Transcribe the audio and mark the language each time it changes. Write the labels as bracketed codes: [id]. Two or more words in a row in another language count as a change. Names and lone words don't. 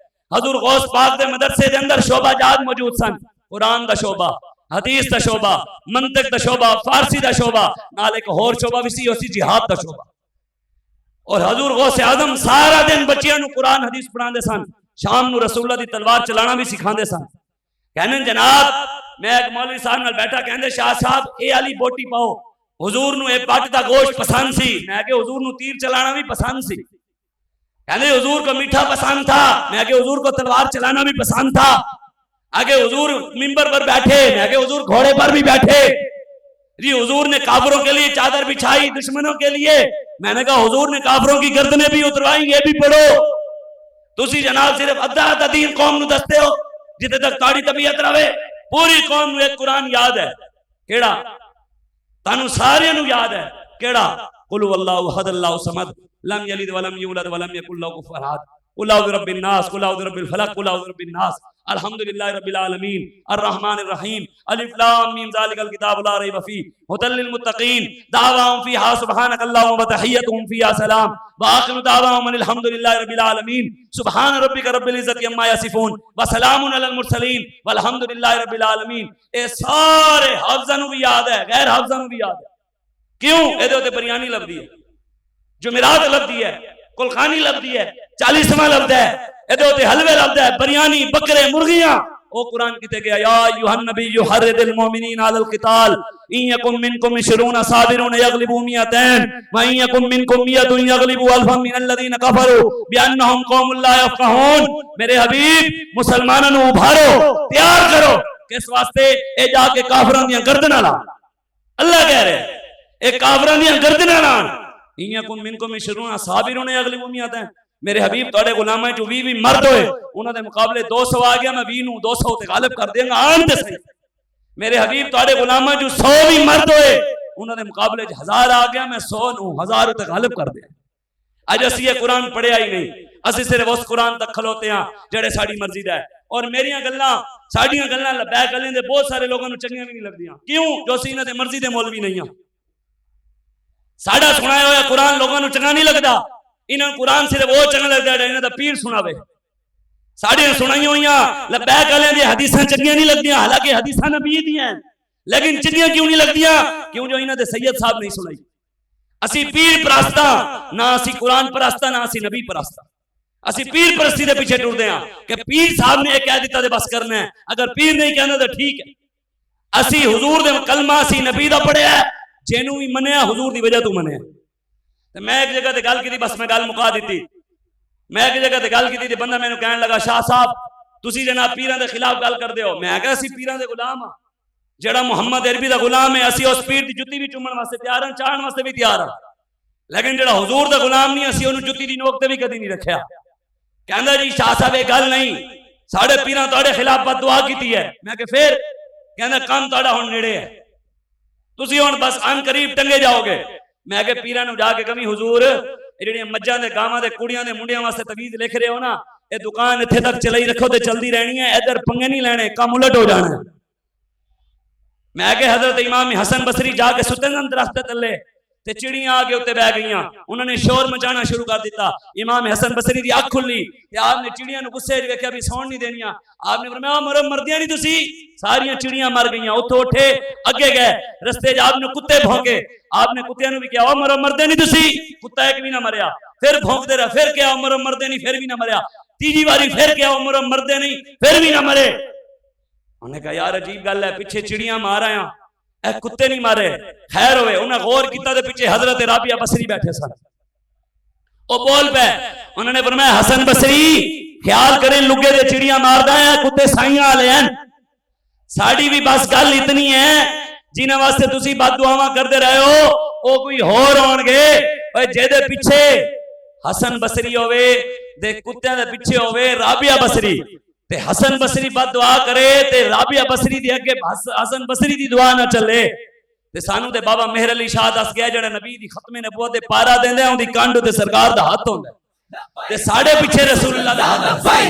[pa] حضور غوث پاک دے مدرسے دے اندر شعبہ جات موجود سن, قرآن دا شعبہ, حدیث دا شعبہ, منطق دا شعبہ, فارسی دا شعبہ, نال ایک اور شعبہ بھی سی اسی جہاد دا شعبہ. اور حضور غوث اعظم سارا دن بچیاں نو قرآن حدیث پڑھاندے سن, شام نو رسول اللہ دی تلوار چلانا بھی سکھاندے سن. کہنے جناب میں ایک مولوی صاحب نال بیٹھا, کہندے شاہ صاحب اے علی بوٹی پاؤ, حضور نو اے پٹ دا گوشت پسند سی. میں کہ حضور نو تیر چلانا بھی پسند سی. کہنے [ur] حضور کو میٹھا پسند تھا. میں کہ حضور کو تلوار چلانا بھی پسند تھا. آگے حضور منبر پر بیٹھے, میں کہ حضور گھوڑے پر بھی بیٹھے. جی حضور نے کافروں کے لیے چادر بچھائی دشمنوں کے لیے. میں نے کہا حضور نے کافروں کی گردنیں بھی اتروائیں, یہ بھی پڑھو. [pa] تسی جناب صرف ادھا دین قوم نو دستے ہو جتے تک تاڑی طبیعت رہے. پوری قوم نو ایک قرآن یاد ہے. کیڑا؟ تانوں سارے نو یاد ہے. کیڑا؟ [ar] قل هو اللہ احد اللہ الصمد لم یلد ولم یولد ولم یکن له کفوا احد قل اعوذ برب الناس قل اعوذ برب الفلق قل اعوذ برب الناس الحمدللہ رب العالمین الرحمن الرحیم الف لام میم ذالک الکتاب لا ریب فیہ ھدی للمتقین دعواہم فیہا سبحانک اللہم وتحیتہم فیہا سلام وآخر دعواہم الحمدللہ رب العالمین سبحان ربک رب العزت عما یصفون وسلام علی المرسلین والحمدللہ رب العالمین. [pa] اے سارے حافظاں نو بھی یاد ہے, غیر حافظاں نو بھی یاد ہے. کیوں؟ اے دے بریانی لبدی ہے, جمعرات لبدی ہے, کلخانی لبدی ہے, 40واں لفظ ہے, ادھے حلوے لفظ ہے, بریانی, بکرے, مرغیاں. او قرآن کتے گیا [ar] یا ایھا النبی حرض المؤمنین علی القتال ان یکن منکم 20 صابرون یغلبوا 200 وان یکن منکم 100 یغلبوا الفا من الذین کفروا بانہم قوم لا یفقہون. [pa] میرے حبیب مسلمانوں نو ابھارو, تیار کرو. کس واسطے؟ اے جا کے کافراں دیاں گردناں لا. اللہ کہہ رہے اے کافراں دیاں گردناں لا. [ar] ان یکن منکم 20 صابرون یغلبوا 200. [pa] میرے حبیب توڑے غلامہ جو 20 مرد ہوئے انہوں نے مقابلے 200 آ گیا, میں 20 نوں 200 تے غالب کر دیں گا. آن تے صحیح. میرے حبیب توڑے غلامہ جو 100 بھی مرد ہوئے انہوں نے مقابلے 1000 آ گیا, میں 100 نوں 1000 تے غالب کر دیں. اج اسی یہ قرآن پڑھیا ہی نہیں. اسی صرف اس قرآن تک کھلوتے ہیں جڑے ساڑی مرضی دا ہے. اور میریاں گلاں ساڑیاں گلاں لبیک علیہ دے بہت سارے لوگوں چنگیاں بھی نہیں لگدیاں. کیوں؟ جو اسی انہاں دے مرضی دے مولوی نہیں ہیں. ساڑا سنایا ہوا قرآن لوگوں چنگا نہیں لگدا. انہاں قرآن صرف وہ چنگا لگدا ہے انہاں دا پیر سناوے. ساڑیاں سنائی ہوئیاں لبیک علیہ دے حدیثاں چنگیاں نہیں لگدیاں، حالانکہ حدیثاں نبی دی ہیں، لیکن چنگیاں کیوں نہیں لگدیاں؟ کیوں جو انہاں دے سید صاحب نہیں سنائی. اسی پیر پرستہ نہ اسی قرآن پرستہ نہ اسی نبی پرستہ. اسی پیر پرستی دے پیچھے ٹر دے ہیں کہ پیر صاحب نے یہ کہہ دیتا دے بس کرنا ہے، اگر پیر نہیں کہنا تو ٹھیک ہے. اسی حضور دے کلمہ اسی نبی دا پڑھیا ہے، جینوں بھی منیا حضور دی وجہ تو منیا. میں ایک جگہ تے گل کی بس میں گل مکا دیتی. میں ایک جگہ تے گل کی تھی بندہ میں نے کہنے لگا شاہ صاحب تسی جناب پیران دے خلاف گل کر دے ہو. میں کہا اسی پیران دے غلام ہاں، جڑا محمد عربی دا غلام ہے اسی اس پیر دی جتی بھی چومن واسطے تیار ہیں، چاہن واسطے بھی تیار ہیں. لیکن جڑا حضور دا غلام نہیں اسی انہوں جتی دی نوک تے بھی کدی نہیں رکھیا. کہندا جی شاہ صاحب یہ گل نہیں، ساڑھے پیران تواڈے خلاف بد دعا کیتی ہے. میں کہ پھر؟ کہندا کام تواڈا ہن نیڑے ہے، تسی ہن بس ان قریب ٹنگے جاؤ گے. میں کہ پیران نو جا کے کمی حضور جڑیاں مجھاں دے گاواں دے کڑیاں دے منڈیاں واسطے تویز لکھ رہے ہو نا، اے دکان اتھے تک چلائی رکھو تے چلدی رہنی ہے، ادھر پنگے نہیں لینے، کام الٹ ہو جانا ہے. میں کہ حضرت امام حسن بصری جا کے ستے نن درخت تلے تے چڑیاں آ کے اتنے بہ گئیاں، انہوں نے شور مچانا شروع کر دیتا. امام حسن بصری دی اکھ کھلی تے آپ نے چڑیاں نو غصے وچ ویکھیا بھی سون نہیں دینیاں. آپ نے فرمایا مرو مردیاں نہیں تسی، ساریاں چڑیاں مر گئیاں. اتھوں اٹھے اگے گئے رستے وچ آپ نے کتے بھونکے، آپ نے کتےاں نو بھی کہا او مرو مردے نہیں تسی، کتا ایک بھی نہ مریا. پھر بھونکدے رہے، پھر کہا او مرو مردے نہیں، پھر بھی نہ مریا. تیجی باری پھر کہا او مرو مردے نہیں، پھر بھی نہ مرے. انہوں نے کہا یار عجیب گل ہے، پیچھے چڑیاں مار آیا اے کتے نہیں مارے. خیر ہوئے انہیں غور کیتا دے پیچھے حضرت رابعہ بصری بیٹھے سن. او بول پہ انہوں نے فرمایا حسن بصری خیال کریں لگے دے چڑیاں ماردا ہے کتے سائیاں والے ہیں. ساڑی بھی بس گل اتنی ہے جنہاں واسطے تسی بد دعاواں کردے رہے ہو او کوئی ہور ہون گے. اوے جے دے پیچھے حسن بصری ہوئے دے کتےاں دے پیچھے ہوئے رابعہ بصری تے حسن بصری بد دعا کرے تے رابعہ بصری دی اگے حسن بصری دی دعا نہ چلے تے سانو تے بابا مہر علی شاہ دس گیا جڑا نبی دی ختم نبوت دے پارا دیندے اون دی کانڈ تے سرکار دا ہاتھ ہوندا تے ساڈے پیچھے رسول اللہ دا ہاتھ.